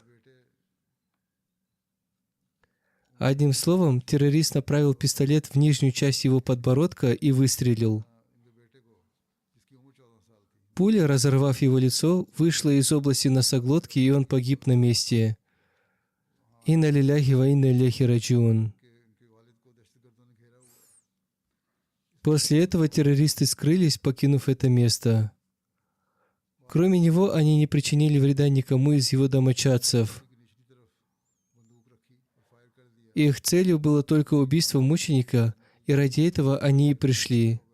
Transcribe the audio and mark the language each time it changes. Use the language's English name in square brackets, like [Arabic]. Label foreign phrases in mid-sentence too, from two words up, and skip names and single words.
[Russian] Одним словом, террорист направил пистолет в нижнюю часть его подбородка и выстрелил. Пуля, разорвав его лицо, вышла из области носоглотки, и он погиб на месте. [Arabic] إنا لله وإنا إليه راجعون. [Russian] После этого террористы скрылись, покинув это место. Кроме него, они не причинили вреда никому из его домочадцев. Их целью было только убийство мученика, и ради этого они и пришли.